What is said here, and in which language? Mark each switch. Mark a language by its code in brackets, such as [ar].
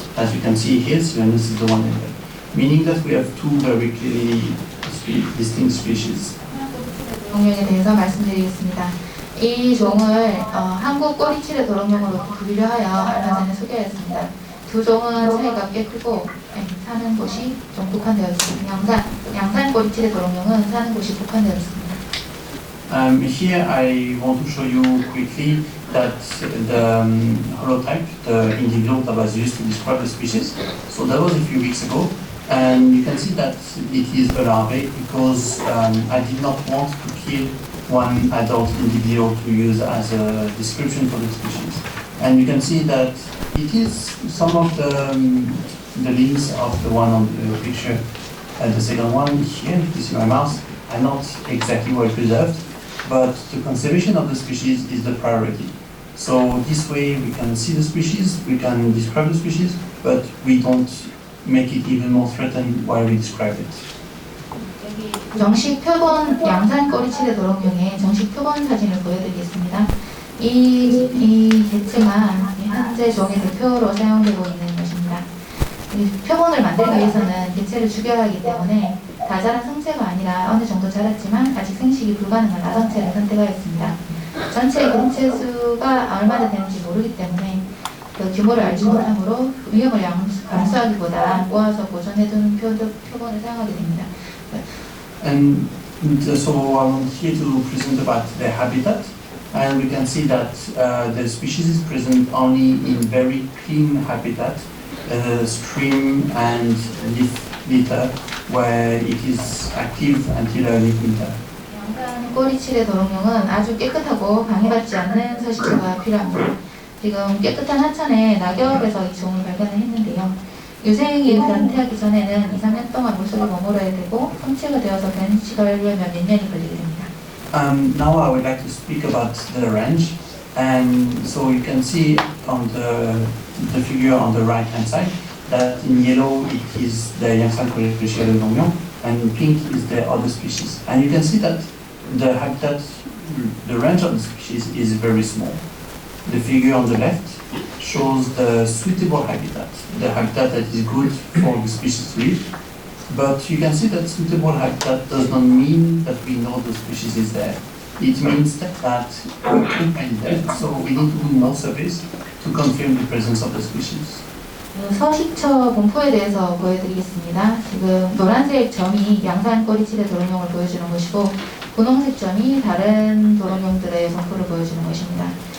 [en] As you can see here, silanus is the one in red, meaning that we have two very clearly distinct species. [ko] 도롱뇽에 대해서 말씀드리겠습니다. 이 종을 한국 꼬리치레 도롱뇽으로 분류하여 얼마 전에 소개했습니다. 두 종은 차이가 꽤 크고 사는 곳이 좀 국한되어 있습니다. 양산 꼬리치레 도롱뇽은 사는 곳이 국한되어 있습니다. [en] Here I want to show you quickly that the holotype, the individual that was used to describe the species. So that was a few weeks ago. And you can see that it is a larvae because I did not want to kill one adult individual to use as a description for the species. And you can see that it is some of the limbs of the one on the picture. The second one here, if you see my mouse, are not exactly well preserved, but the conservation of the species is the priority. So this way we can see the species, we can describe the species, but we don't make it even more threatened while we describe it. [ko] 정식 표본 양산 꼬리치레 도롱뇽의 정식 표본 사진을 보여드리겠습니다. 이 개체가 현재 종의 대표로 사용되고 있는 것입니다. 이 표본을 만들기 위해서는 개체를 죽여야 하기 때문에 다 자란 성체가 아니라 어느 정도 자랐지만 아직 생식이 불가능한 아성체를 선택하였습니다. 전체 개체 수가 얼마나 되는지 모르기 때문에 그 규모를 알지 못하므로 위험을 감수하기보다 모아서 보존해두는 표본을 사용하게 됩니다. [en] And so I want here to present about the habitat, and we can see that the species is present only in very clean habitat, stream and leaf litter, where it is active until early winter. [ko] 양산 꼬리치레 도롱뇽은 아주 깨끗하고 방해받지 않는 서식처가 필요합니다. 지금 깨끗한 하천에 낙엽에서 이 종을 발견을 했는데요. 유생이 변태하기 전에는 2, 3년 동안 물속에 머물러야 되고 성체가 되어서 변식하려면 몇 년이 걸리게 됩니다. [en] Now I would like to speak about the range, and so you can see on the figure on the right hand side that in yellow it is the Yangsan Polycera dorongyong, and in pink is the other species. And you can see that the habitat, the range of the species is very small. The figure on the left shows the suitable habitat, the habitat that is good for the species to live. But you can see that suitable habitat does not mean that we know the species is there. It means that we can't find them, so we need to do more surveys to confirm the presence of the species. [ko] 서식처 분포에 대해서 보여드리겠습니다. 지금 노란색 점이 양산 꼬리치레 도롱뇽을 보여주는 것이고 분홍색 점이 다른 도롱뇽들의 분포를 보여주는 것입니다.